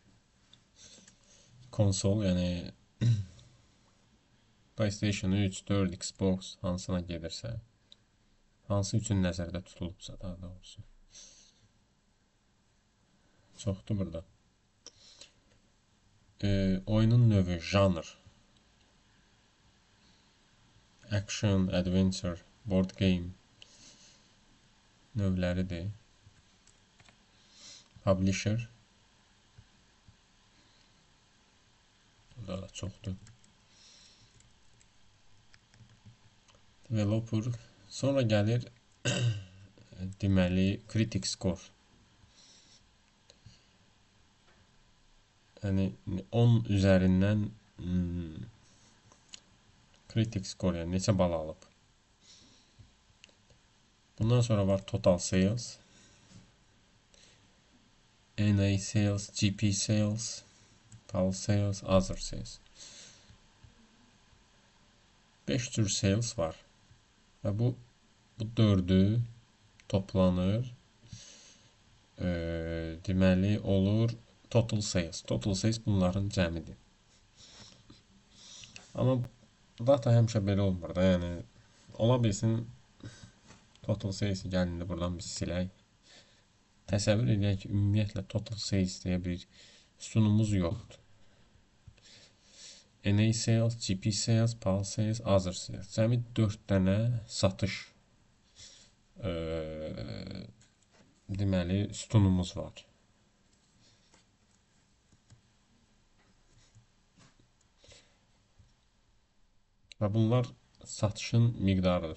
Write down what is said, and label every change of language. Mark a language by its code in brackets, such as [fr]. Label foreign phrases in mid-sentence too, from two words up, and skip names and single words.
[az] Konsol, yəni PlayStation 3, 4, Xbox hansına gedirsə, hansı üçün nəzərdə tutulubsa daha doğrusu. Çoxdur burada. Oyunun növü, janr. [en] Action, adventure, board game növləridir. [az] Publisher. Burada da çoxdur. Developer. Sonra gəlir deməli [en] critic score. [az] Yəni 10 üzərindən [en] critic score, [az] yəni neçə bal alıb. Bundan sonra var [en] total sales, NA sales, GP sales, PAL sales, other sales. [az] 5 cür sales var. Və bu dördü toplanır. Deməli olur [en] total sales. Total sales [az] bunların cəmidir. Amma data həmişə belə olmur da, yəni ola bilsin [en] total sales [az] gəlində buradan biz silək. Təsəvvür edək ki, ümumiyyətlə [en] total sales [az] deyə bir sütunumuz yoxdur. [en] NA sales, GP sales, PAL sales, other sales. [az] Cəmi 4 dənə satış deməli sütunumuz var. Və bunlar satışın miqdarıdır.